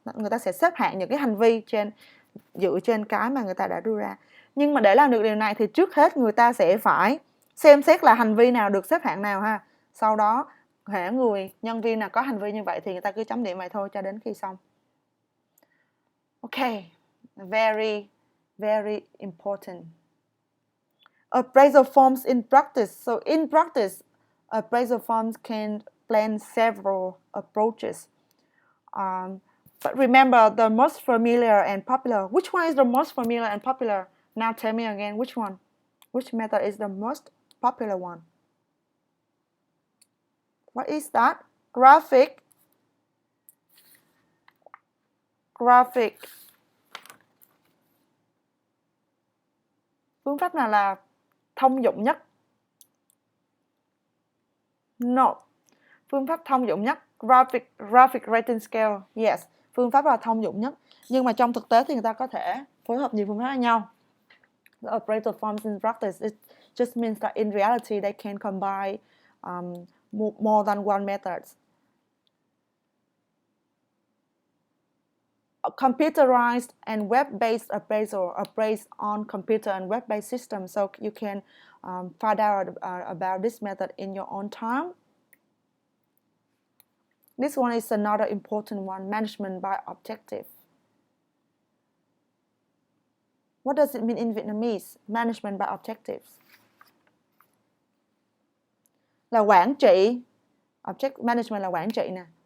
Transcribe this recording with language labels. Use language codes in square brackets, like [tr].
[vi] Người ta sẽ xếp hạng những cái hành vi dựa trên cái mà người ta đã đưa ra. Nhưng mà để làm được điều này thì trước hết người ta sẽ phải xem xét là hành vi nào được xếp hạng nào ha. Sau đó hễ người nhân viên nào có hành vi như vậy thì người ta cứ chấm điểm vậy thôi cho đến khi xong. [en] Okay, very, very important. Appraisal forms in practice. So in practice, appraisal forms can plan several approaches. But remember, the most familiar and popular. Which one is the most familiar and popular? Now tell me again, which one? Which method is the most popular one? What is that? Graphic. [vi] Phương pháp nào là thông dụng nhất? No. Phương pháp thông dụng nhất, graphic rating scale. Yes, phương pháp là thông dụng nhất. Nhưng mà trong thực tế thì người ta có thể phối hợp nhiều phương pháp với nhau. [en] The appraisal forms in practice, it just means that in reality they can combine more than one method. A computerized and web-based appraisal are based on computer and web-based systems, so you can find out about this method in your own time. This one is another important one, management by objective. What does it mean in Vietnamese? Management by objectives. [vi] Là quản trị. Object management là quản trị nè.